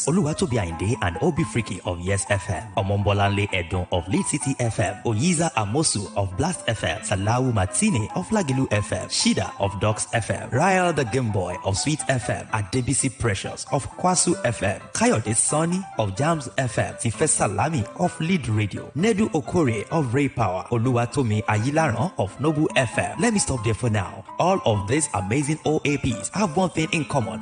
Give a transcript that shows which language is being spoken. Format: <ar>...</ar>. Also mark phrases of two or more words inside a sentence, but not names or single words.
<en>Oluwatobi Ainde and Obi Freaky of Yes FM, Omombolanle Edon of Lead City FM, Oyiza Amosu of Blast FM, Salawu Matine of Lagilu FM, Shida of Docs FM, Ryle the Game Boy of Sweet FM, Adebisi Precious of Kwasu FM, Kayode Sonny of Jams FM, Tife Salami of Lead Radio, Nedu Okore of Ray Power, Oluwatomi Ayilaran of Nobu FM. Let me stop there for now. All of these amazing OAPs have one thing in common.</en>